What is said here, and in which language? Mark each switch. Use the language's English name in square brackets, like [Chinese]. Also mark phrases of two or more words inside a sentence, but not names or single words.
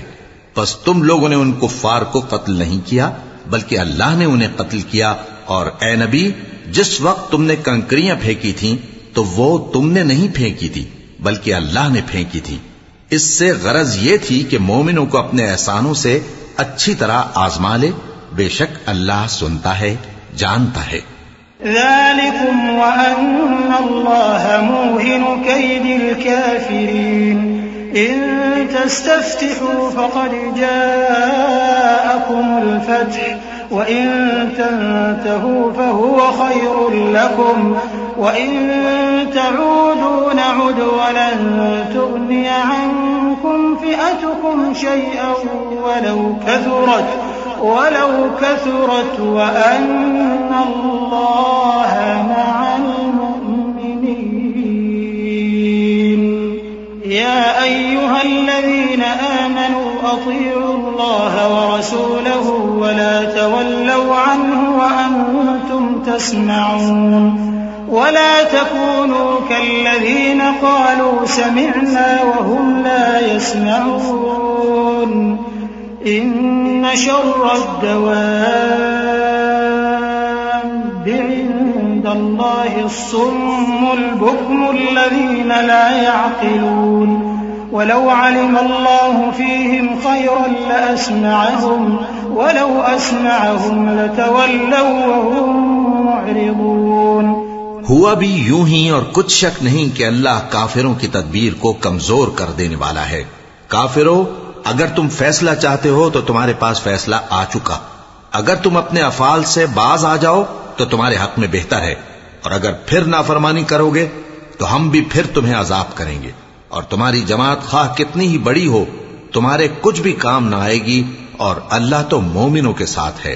[Urdu] بس تم لوگوں نے ان کفار کو قتل نہیں کیا بلکہ اللہ نے انہیں قتل کیا، اور اے نبی، جس وقت تم نے کنکریاں پھینکی تھیں تو وہ تم نے نہیں پھینکی تھی بلکہ اللہ نے پھینکی تھی. اس سے غرض یہ تھی کہ مومنوں کو اپنے احسانوں سے اچھی طرح آزما لے، بیشک اللہ سنتا ہے، جانتا ہے. [Arabic] ذلكم وأن الله موهن كيد الكافرين إن تستفتحوا فقد جاءكم الفتح وإن تنتهوا فهو خير لكم وإن تعودوا نعد ولن تغني عنكم فئتكم شيئا ولو كثرت وأن الله مع المؤمنين. يا أيها الذين آمنوا أطيعوا الله ورسوله ولا تولوا عنه وأنتم تسمعون ولا تكونوا كالذين قالوا سمعنا وهم لا يسمعون. إن شر الدواب عند الله الصم البكم الذين لا يعقلون ولو علم الله فيهم خيرا لأسمعهم ولو أسمعهم لتولوا وهم معرضون. [Urdu] ہوا بھی یوں ہی، اور کچھ شک نہیں کہ اللہ کافروں کی تدبیر کو کمزور کر دینے والا ہے. کافروں، اگر تم فیصلہ چاہتے ہو تو تمہارے پاس فیصلہ آ چکا. اگر تم اپنے افعال سے باز آ جاؤ تو تمہارے حق میں بہتر ہے، اور اگر پھر نافرمانی کرو گے تو ہم بھی پھر تمہیں عذاب کریں گے، اور تمہاری جماعت خواہ کتنی ہی بڑی ہو تمہارے کچھ بھی کام نہ آئے گی، اور اللہ تو مومنوں کے ساتھ ہے.